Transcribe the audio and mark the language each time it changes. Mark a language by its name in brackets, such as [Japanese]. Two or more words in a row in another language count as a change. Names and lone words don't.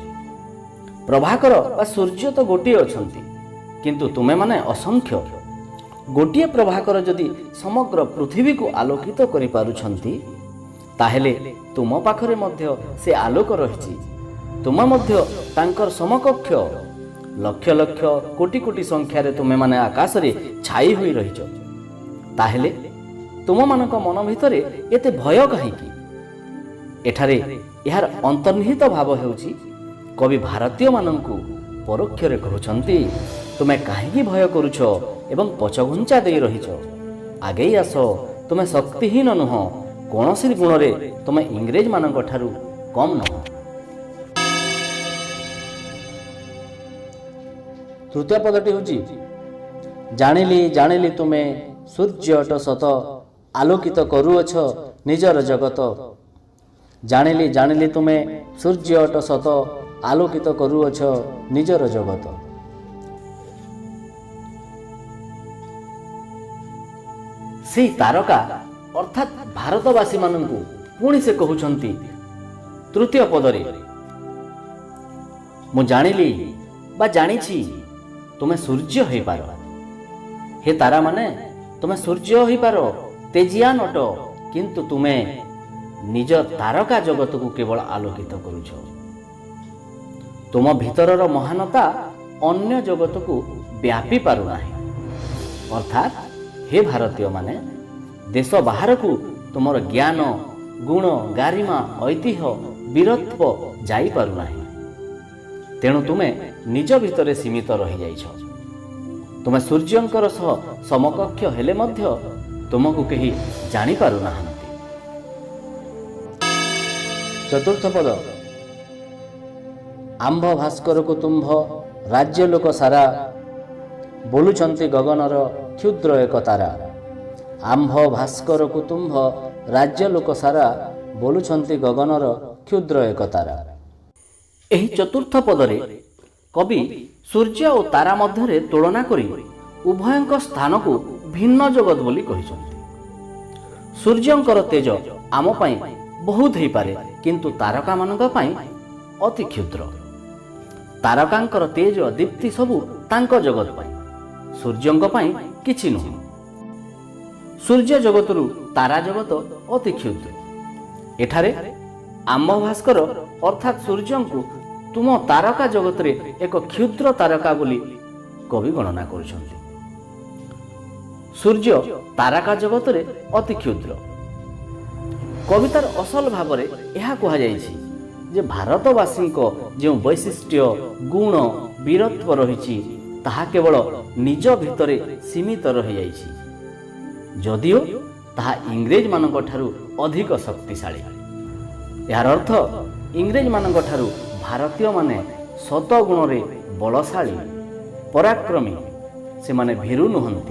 [Odia] ପ୍ରଭାକର ବା ସୂର୍ଯ୍ୟ ତ ଗୋଟେ ଅଛନ୍ତି, କିନ୍ତୁ ତୁମେ ମାନେ ଅସଂଖ୍ୟ। ଗୋଟେ ପ୍ରଭାକର ଯଦି ସମଗ୍ର ପୃଥିବୀ କୁ ଆଲୋକିତ କରି ପାରୁଛନ୍ତି, ତାହେଲେ ତୁମ ପାଖରେ ମଧ୍ୟ ସେ ଆଲୋକ ରହିଛି, ତୁମ ମଧ୍ୟ ତାଙ୍କର ସମକକ୍ଷ ଲକ୍ଷ ଲକ୍ଷ କୋଟି କୋଟି ସଂଖ୍ୟାର ତୁମେ ମାନେ ଆକାଶ ରେ ଛାଇ ହୋଇ ରହିଛ, ତାହେଲେ ତୁମ ମାନଙ୍କ ମନ ଭିତରେ ଏତେ ଭୟ କାହିଁକି? ଏଠାରେ ଏହାର ଅନ୍ତର୍ନିହିତ ଭାବ ହେଉଛି କବି ଭାରତୀୟ ମାନଙ୍କୁ ପରୋକ୍ଷ ରେ କହୁଛନ୍ତି, ତୁମେ କାହିଁକି ଭୟ କରୁଛ ଏବଂ ପଛଘୁଞ୍ଚା ଦେଇ ରହିଛ, ଆଗେ ଆସ, ତୁମେ ଶକ୍ତିହୀନ ନୁହଁ, କୌଣସି ଗୁଣ ରେ ତୁମେ ଇଂରେଜ ମାନଙ୍କ ଠାରୁ କମ ନୁହଁ। ତୃତୀୟ ପଦଟି ହେଉଛି, ଜାଣିଲି ଜାଣିଲି ତୁମେ ସୂର୍ଯ୍ୟ ଅଟ ସତ, ଆଲୋକିତ କରୁଅଛ ନିଜର ଜଗତ। ଜାଣିଲି ଜାଣିଲି ତୁମେ ସୂର୍ଯ୍ୟ ଅଟ ସତ, ଆଲୋକିତ କରୁଅଛ ନିଜର ଜଗତ। ସେ ତାରକା ଅର୍ଥାତ ଭାରତବାସୀ ମାନଙ୍କୁ ପୁଣି ସେ କହୁଛନ୍ତି ତୃତୀୟ ପଦରେ, ମୁ ଜାଣିଲି ବା ଜାଣିଛି ତୁମେ ସୂର୍ଯ୍ୟ ହୋଇ ପାର। ହେ ତାରା ମାନେ ତୁମେ ସୂର୍ଯ୍ୟ ହୋଇ ପାର, ତେଜିୟାନ ଅଟ, କିନ୍ତୁ ତୁମେ ନିଜ ତାରକା ଜଗତ କୁ କେବଳ ଆଲୋକିତ କରୁଛ। ତୁମ ଭିତରର ମହାନତା ଅନ୍ୟ ଜଗତ କୁ ବ୍ୟାପି ପାରୁ ନାହିଁ। ଅର୍ଥାତ ହେ ଭାରତୀୟ ମାନେ ଦେଶ ବାହାର କୁ ତୁମର ଜ୍ଞାନ ଗୁଣ ଗରିମା ଐତିହ୍ୟ ବୀରତ୍ୱ ଯାଇ ପାରୁ ନାହିଁ। ତେଣୁ ତୁମେ ନିଜ ଭିତରେ ସୀମିତ ରହି ଯାଇଛ। ତୁମେ ସୂର୍ଯ୍ୟଙ୍କର ସହ ସମକକ୍ଷ ହେଲେ ମଧ୍ୟ ତୁମକୁ କେହି ଜାଣି ପାରୁ ନାହାନ୍ତି। ଚତୁର୍ଥ ପଦ, ଆମ୍ଭ ଭାସ୍କର କୁ ତୁମ୍ଭ ରାଜ୍ୟ ଲୋକ ସାରା, ବୋଲୁଛନ୍ତି ଗଗନର କ୍ଷୁଦ୍ର ଏକ ତାରା। ଆମ୍ଭ ଭାସ୍କର କୁ ତୁମ୍ଭ ରାଜ୍ୟ ଲୋକ ସାରା, ବୋଲୁଛନ୍ତି ଗଗନର କ୍ଷୁଦ୍ର ଏକ ତାରା। ଏହି ଚତୁର୍ଥ ପଦରେ କବି ସୂର୍ଯ୍ୟ ଓ ତାରା ମଧ୍ୟରେ ତୁଳନା କରି ଉଭୟଙ୍କ ସ୍ଥାନ କୁ ଭିନ୍ନ ଜଗତ ବୋଲି କହିଛନ୍ତି। ସୂର୍ଯ୍ୟଙ୍କର ତେଜ ଆମ ପାଇଁ ବହୁତ ହୋଇ ପାରେ, କିନ୍ତୁ ତାରକା ମାନଙ୍କ ପାଇଁ ଅତି କ୍ଷୁଦ୍ର। ତାରକାଙ୍କର ତେଜ ଦୀପ୍ତି ସବୁ ତାଙ୍କ ଜଗତ ପାଇଁ, ସୂର୍ଯ୍ୟଙ୍କ ପାଇଁ କିଛି ନୁହଁ। ସୂର୍ଯ୍ୟ ଜଗତରୁ ତାରା ଜଗତ ଅତି କ୍ଷୁଦ୍ର। ଏଠାରେ ଆମ୍ଭ ଭାସ୍କର ଅର୍ଥାତ ସୂର୍ଯ୍ୟଙ୍କୁ ତୁମ ତାରକା ଜଗତ ରେ ଏକ କ୍ଷୁଦ୍ର ତାରକା ବୋଲି କବି ଗଣନା କରୁଛନ୍ତି। ସୂର୍ଯ୍ୟ ତାରକା ଜଗତ ରେ ଅତି କ୍ଷୁଦ୍ର। କବିତାର ଅସଲ ଭାବ ରେ ଏହା କୁହା ଯାଇଛି ଯେ ଭାରତବାସୀ କୁ ଯେଉଁ ବୈଶିଷ୍ଟ୍ୟ ଗୁଣ ବୀରତ୍ୱ ରହିଛି ତାହା କେବଳ ନିଜ ଭିତରେ ସୀମିତ ରହି ଯାଉଛି, ଯଦିଓ ତାହା ଇଂରେଜ ମାନଙ୍କ ଠାରୁ ଅଧିକ ଶକ୍ତିଶାଳୀ। ଏହାର ଅର୍ଥ ଇଂରେଜ ମାନଙ୍କ ଠାରୁ ଭାରତୀୟ ମାନେ ଶତ ଗୁଣ ରେ ବଳଶାଳୀ ପରାକ୍ରମୀ, ସେ ମାନେ ଭୀରୁ ନୁହଁନ୍ତି।